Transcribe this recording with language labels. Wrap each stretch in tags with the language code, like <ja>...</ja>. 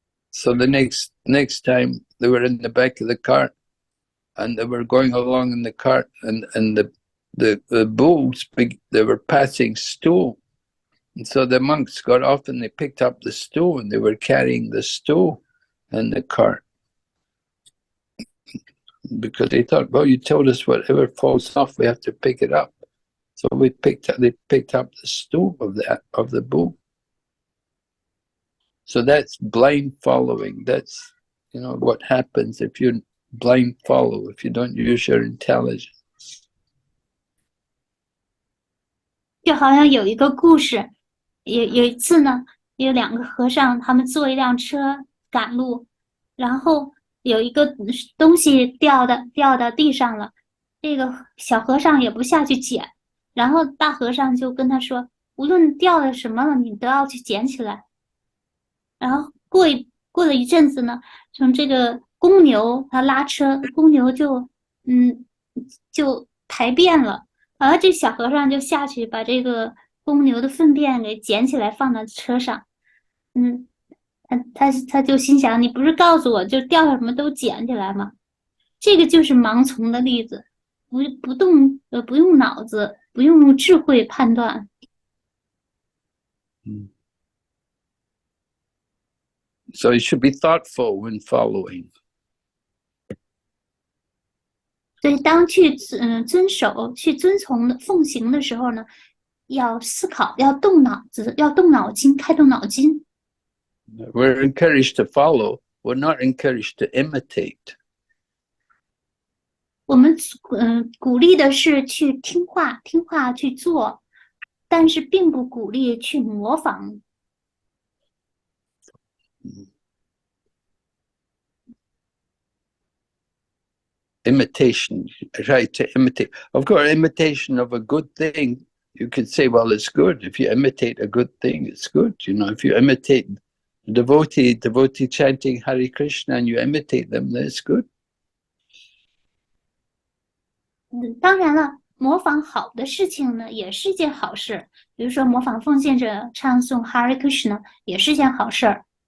<en>So the next time they were in the back of the cart, and they were going along in the cart, and the bulls, they were passing stool, and so the monks got off and they picked up the stool, and they were carrying the stool in the cart because they thought, well, you told us whatever falls off, we have to pick it up. So they picked up the stool of the bull. So that's blind following. That's, what happens if you blind follow, if you don't use your intelligence.</en> <zh>就好像有一个故事，有一次呢，有两个和尚，他们坐一辆车赶路，然后有一个东西掉到地上了，这个小和尚也不下去捡，然后大和尚就跟他说，无论掉了什么了，你都要去捡起来。然后过了一阵子呢，从这个公牛他拉车，公牛就排便了，然后这小和尚就下去把这个公牛的粪便给捡起来放到车上。他就心想，你不是告诉我就掉什么都捡起来吗？这个就是盲从的例子，不用脑子，不用智慧判断。</zh> <en>So you should be thoughtful when following.</en> <zh>所以当去遵守、去遵从的奉行的时候呢，要思考，要动脑子，要动脑筋，开动脑筋。</zh> <en>We're encouraged to follow. We're not encouraged to imitate.</en> <zh>我们鼓励的是去听话去做，但是并不鼓励去模仿。</zh> <en>Imitation, try to imitate. Of course, imitation of a good thing, you could say, well, it's good. If you imitate a good thing, it's good. If you imitate devotee chanting Hare Krishna and you imitate them, that's good.</en> <zh>当然了，模仿好的事情呢，也是一件好事。比如说，模仿奉献者唱诵 Hare Krishna 也是件好事儿。</zh>